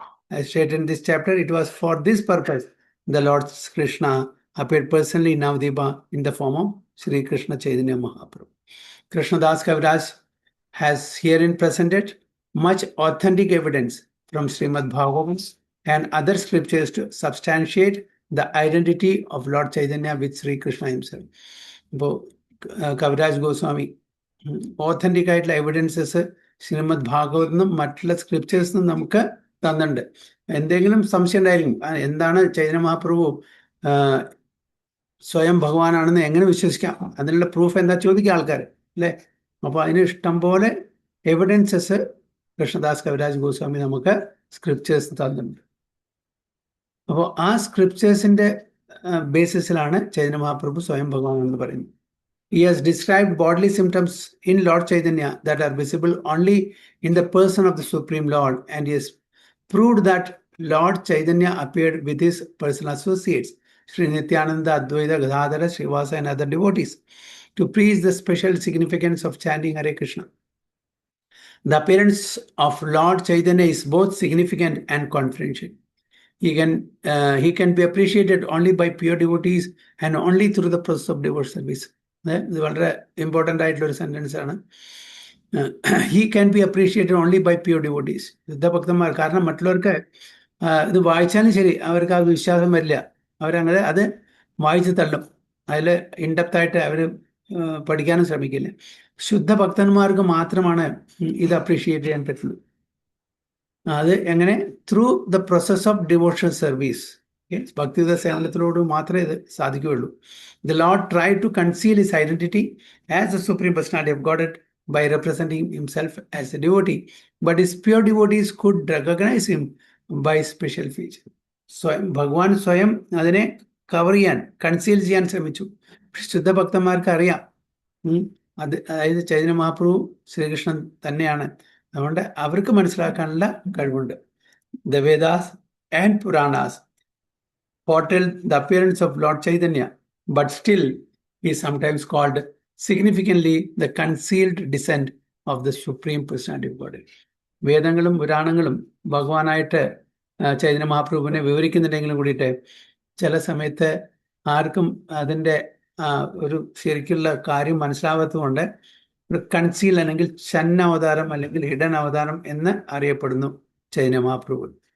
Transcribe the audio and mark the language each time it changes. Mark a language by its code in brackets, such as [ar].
[en] As stated in this chapter, it was for this purpose the Lord Krishna appeared personally in Navadipa in the form of Sri Krishna Chaitanya Mahaprabhu. Krishnadas Kaviraj has herein presented much authentic evidence from Srimad Bhagavatam and other scriptures to substantiate the identity of Lord Chaitanya with Sri Krishna himself. [ml] ഇപ്പോൾ Kaviraj Goswami authentic ആയിട്ടുള്ള evidences Shrimad Bhagavatam മറ്റുള്ള സ്ക്രിപ്റ്റേഴ്സിനും നമുക്ക് തന്നിട്ടുണ്ട്. എന്തെങ്കിലും സംശയം ഉണ്ടായിരിക്കും, എന്താണ് ചൈതന്യ മഹാപ്രഭു സ്വയം ഭഗവാനാണെന്ന് എങ്ങനെ വിശ്വസിക്കാം, അതിനുള്ള പ്രൂഫ് എന്താ ചോദിക്കുക ആൾക്കാർ അല്ലേ? അപ്പോൾ അതിന് ഇഷ്ടം പോലെ എവിഡൻസസ് കൃഷ്ണദാസ് കവിരാജ് ഗോസ്വാമി നമുക്ക് സ്ക്രിപ്റ്റേഴ്സ് തന്നിട്ടുണ്ട്. അപ്പോൾ ആ സ്ക്രിപ്റ്റേഴ്സിന്റെ ബേസിസിലാണ് ചൈതന്യ മഹാപ്രഭു സ്വയം ഭഗവാൻ എന്ന് പറയുന്നത്. [en] He has described bodily symptoms in Lord Chaitanya that are visible only in the person of the Supreme Lord, and he has proved that Lord Chaitanya appeared with his personal associates, Sri Nityananda, Advaita, Gadadhara, Srivasa, and other devotees, to preach the special significance of chanting Hare Krishna. The appearance of Lord Chaitanya is both significant and confidential. He can be appreciated only by pure devotees and only through the process of devote service. [ml] ഇത് വളരെ important ആയിട്ടുള്ള ഒരു sentence ആണ്. [en] he can be appreciated only by pure devotees, [ml] ശുദ്ധഭക്തന്മാർ. കാരണം മറ്റുള്ളവർക്ക് ഇത് വായിച്ചാലും ശരി അവർക്ക് ആ വിശ്വാസം വരില്ല, അവരങ്ങനെ അത് വായിച്ച് തള്ളും, അതിൽ ഇൻഡെപ്തായിട്ട് അവർ പഠിക്കാനും ശ്രമിക്കില്ല. ശുദ്ധഭക്തന്മാർക്ക് മാത്രമാണ് ഇത് അപ്രീഷിയേറ്റ് ചെയ്യാൻ പറ്റുള്ളൂ. അത് എങ്ങനെ? [en] Through the process of devotional service. [ml] ഭക്തിയുത സേവനത്തിലോട് മാത്രമേ ഇത് സാധിക്കുകയുള്ളൂ. [en] The Lord tried to conceal his identity as the Supreme Personality of Godhead by representing himself as a devotee, but his pure devotees could recognize him by special feature. [ml] ഭഗവാൻ സ്വയം അതിനെ cover ചെയ്യാൻ, conceal ചെയ്യാൻ ശ്രമിച്ചു. ശുദ്ധഭക്തന്മാർക്ക് അറിയാം അതായത് ചൈതന്യ മഹാപ്രഭു ശ്രീകൃഷ്ണൻ തന്നെയാണ്. അതുകൊണ്ട് അവർക്ക് മനസ്സിലാക്കാനുള്ള കഴിവുണ്ട്. [en] The Vedas and Puranas foretell the appearance of Lord Chaitanya, but still he is sometimes called significantly the concealed descent of the Supreme Personality of Godhead. [ml] വേദങ്ങളും പുരാണങ്ങളും ഭഗവാനായിട്ട് Chaitanya മഹാപ്രഭുവിനെ വിവരിക്കുന്നുണ്ടെങ്കിലും കൂടിയിട്ട് ചില സമയത്ത് ആർക്കും അതിൻ്റെ ഒരു ശരിക്കുള്ള കാര്യം മനസ്സിലാവാത്തതുകൊണ്ട് ഒരു കൺസീൽ അല്ലെങ്കിൽ ഛന്ന അവതാരം അല്ലെങ്കിൽ ഹിഡൻ അവതാരം എന്ന് അറിയപ്പെടുന്നു ചൈതന്യ മഹാപ്രഭു.